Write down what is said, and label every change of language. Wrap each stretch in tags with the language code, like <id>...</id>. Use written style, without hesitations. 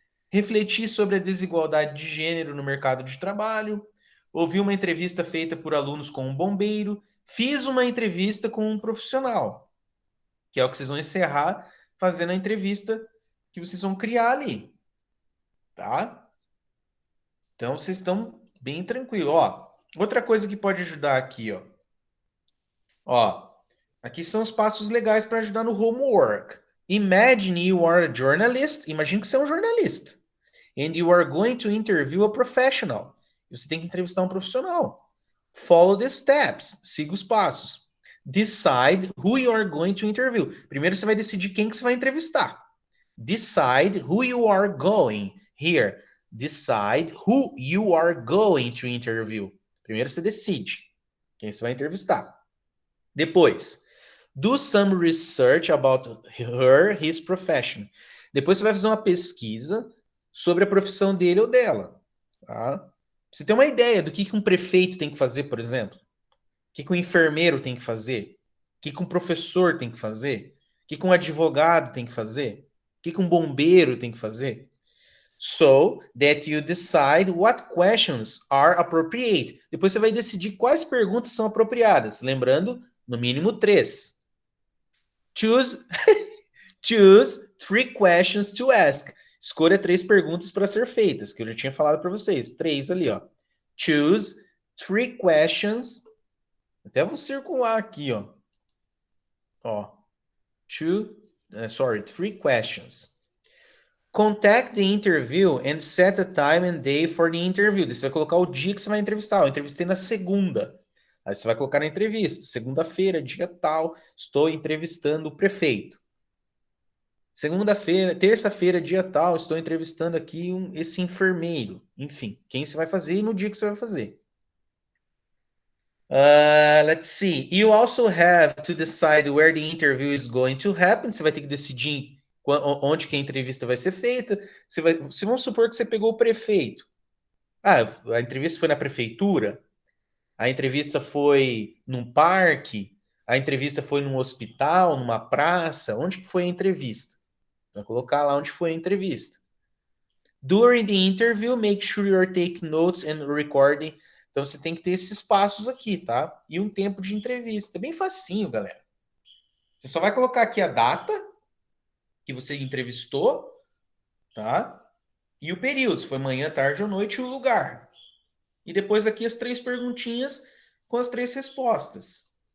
<pt>Refleti sobre a desigualdade de gênero no mercado de trabalho, ouvi uma entrevista feita por alunos com um bombeiro, fiz uma entrevista com um profissional, que é o que vocês vão encerrar fazendo a entrevista que vocês vão criar ali, tá? Então vocês estão bem tranquilos. Ó, outra coisa que pode ajudar aqui, ó. Ó, aqui são os passos legais para ajudar no homework.</pt> <en>Imagine you are a journalist.</en> <pt>Imagine que você é um jornalista.</pt> <en>And you are going to interview a professional.</en> <pt>Você tem que entrevistar um profissional.</pt> <en>Follow the steps.</en> <pt>Siga os passos.</pt> <en>Decide who you are going to interview.</en> <pt>Primeiro você vai decidir quem que você vai entrevistar.</pt> <en>Decide who you are going. Here. Decide who you are going to interview.</en> <pt>Primeiro você decide quem você vai entrevistar. Depois,</pt> <en>do some research about her, his profession.</en> <pt>Depois você vai fazer uma pesquisa sobre a profissão dele ou dela. Tá? Você tem uma ideia do que um prefeito tem que fazer, por exemplo? O que um enfermeiro tem que fazer? O que um professor tem que fazer? O que um advogado tem que fazer? O que um bombeiro tem que fazer?</pt> <en>So that you decide what questions are appropriate.</en> <pt>Depois você vai decidir quais perguntas são apropriadas. Lembrando, no mínimo 3.</pt> <en>Choose, choose 3 questions to ask.</en> <pt>Escolha 3 perguntas para ser feitas, que eu já tinha falado para vocês. 3 ali, ó.</pt> <en>Choose 3 questions.</en> <pt>Até vou circular aqui, ó. Ó.</pt> <en>3 questions. Contact the interview and set a time and day for the interview.</en> <pt>Você vai colocar o dia que você vai entrevistar. Eu entrevistei na segunda. Aí você vai colocar na entrevista. Segunda-feira, dia tal, estou entrevistando o prefeito. Segunda-feira, terça-feira, dia tal, estou entrevistando aqui esse enfermeiro. Enfim, quem você vai fazer e no dia que você vai fazer.</pt> <en>Let's see. You also have to decide where the interview is going to happen.</en> <pt>Você vai ter que decidir onde que a entrevista vai ser feita. Se vamos supor que você pegou o prefeito. A entrevista foi na prefeitura. A entrevista foi num parque. A entrevista foi num hospital, numa praça? Onde que foi a entrevista? Vai colocar lá onde foi a entrevista.</pt> <en>During the interview, make sure you're taking notes and recording.</en> <pt>Então você tem que ter esses passos aqui, tá? E um tempo de entrevista. É bem facinho, galera. Você só vai colocar aqui a data que você entrevistou, tá? E o período, se foi manhã, tarde ou noite, e o lugar. E depois aqui as 3 perguntinhas com as 3 respostas.</pt>